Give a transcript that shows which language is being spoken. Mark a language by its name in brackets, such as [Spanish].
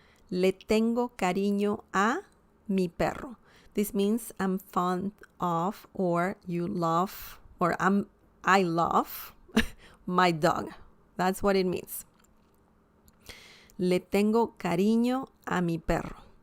[Spanish] Le tengo cariño a mi perro. [English] This means I'm fond of, or you love, or I love my dog. That's what it means. [Spanish] Le tengo cariño a mi perro.